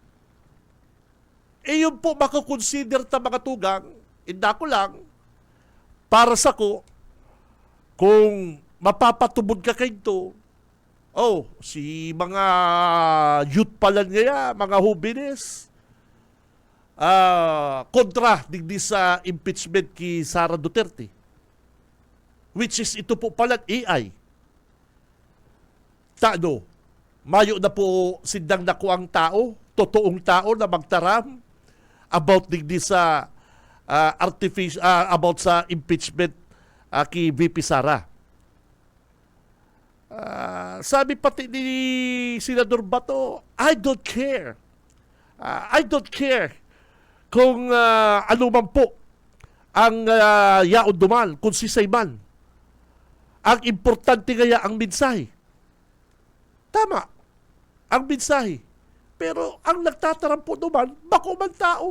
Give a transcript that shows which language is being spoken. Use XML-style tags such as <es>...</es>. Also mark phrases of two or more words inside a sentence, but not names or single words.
<bik>Yun po makakonsider ta mga tugang, inda ko lang, para sa ko, kung mapapatubod ka kayo si mga youth pala niya, mga hubines, kontra digdi sa impeachment ki Sara Duterte.</bik> <en>Which is</en> <bik>ito po pala AI. Tano, mayo na po sindang nakuang tao, totoong tao na magtaram about digdi sa about sa impeachment ki VP Sara. Sabi pati ni Senador Bato,</bik> <en>I don't care. I don't care</en> <bik>kung ano man po ang yaon duman, kung sisay man. Ang importante kaya ang mensahe. Tama, ang mensahe. Pero ang nagtataram po duman, bako man tao.</bik>